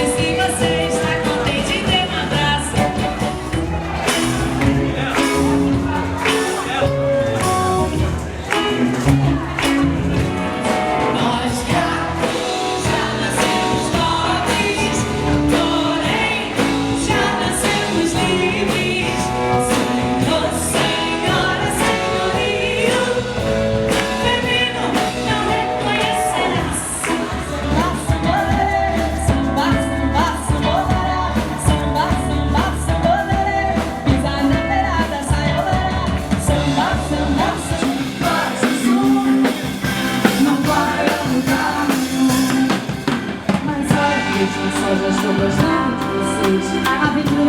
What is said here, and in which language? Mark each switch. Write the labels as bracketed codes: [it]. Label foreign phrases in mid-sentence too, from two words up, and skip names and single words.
[pt] Se você está contente, dê um abraço. Nós gatos já nascemos pobres, porém já nascemos livres. Senhor, senhora, senhorio, feminino não reconhecerá. Samba, sambolê, samba, samba, sambolera. Samba, samba, sambolê, pisa na beirada, saioleira. Samba, samba, samba, Jesus, não vai a lugar nenhum. Mas olha, gente, só já estou gostando de vocês. A vida